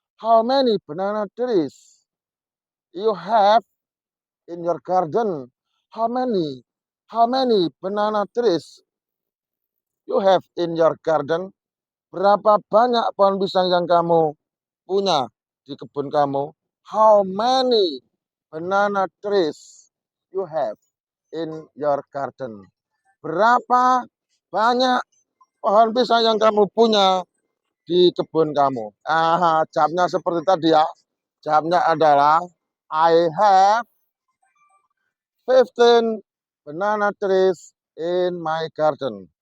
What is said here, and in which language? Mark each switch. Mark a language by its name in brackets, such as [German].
[English] How many banana trees you have in your garden? How many banana trees you have in your garden? [Indonesian] Berapa banyak pohon pisang yang kamu punya di kebun kamu? [English] How many banana trees you have in your garden? [Indonesian] Berapa banyak pohon pisang yang kamu punya di kebun kamu? Jawabnya seperti tadi ya. Jawabnya adalah [English] I have 15 banana trees in my garden.